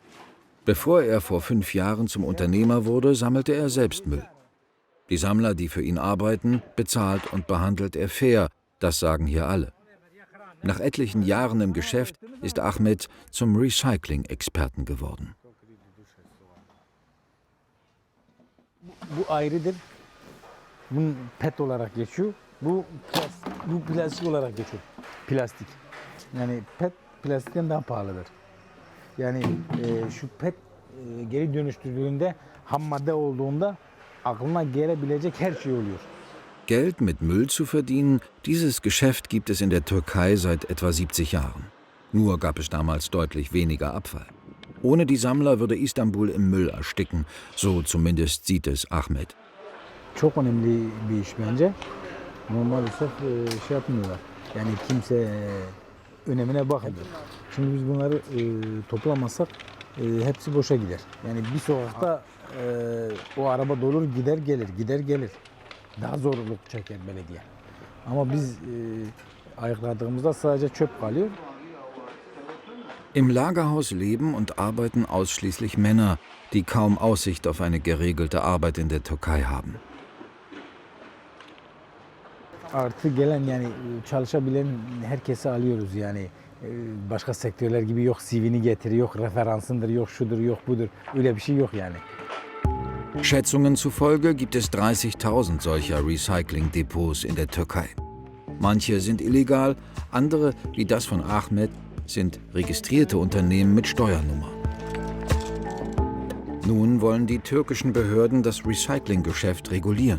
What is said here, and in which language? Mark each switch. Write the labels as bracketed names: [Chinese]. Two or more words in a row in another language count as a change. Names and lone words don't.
[German] Bevor er vor 5 Jahren zum Unternehmer wurde, sammelte er selbst Müll. Die Sammler, die für ihn arbeiten, bezahlt und behandelt er fair, das sagen hier alle. Nach etlichen Jahren im Geschäft ist Ahmed zum Recycling-Experten geworden. [Turkish] Bu ayrıdır. Bu PET olarak geçiyor. Bu plastik olarak geçiyor. Plastik. Yani PET plastikten daha pahalıdır. Yani şu PET geri dönüştürüldüğünde ham madde olduğunda aklına gelebilecek her şey oluyor. [German] Geld mit Müll zu verdienen, dieses Geschäft gibt es in der Türkei seit etwa 70 Jahren. Nur gab es damals deutlich weniger Abfall. Ohne die Sammler würde Istanbul im Müll ersticken, so zumindest sieht es Ahmed. [Turkish] Çok önemli bir iş bence. Maalesef şey yapmıyorlar. Yani kimse önemine bakmıyor. Şimdi biz bunları toplamazsak hepsi boşa gider. Yani bir sokakta o araba dolur gider gelir, gider gelir. Daha zorluk çeker belediye. Ama biz ayıkladığımızda sadece çöp kalıyor. [German] Im Lagerhaus leben und arbeiten ausschließlich Männer, die kaum Aussicht auf eine geregelte Arbeit in der Türkei haben. [Turkish] Artı gelen yani çalışabilen herkesi alıyoruz yani. Başka sektörler gibi yok CV'ni getir, yok referansındır, yok şudur, yok budur. Öyle bir şey yok yani. [German] Schätzungen zufolge gibt es 30.000 solcher Recycling-Depots in der Türkei. Manche sind illegal, andere, wie das von Ahmet, sind registrierte Unternehmen mit Steuernummer. Nun wollen die türkischen Behörden das Recyclinggeschäft regulieren.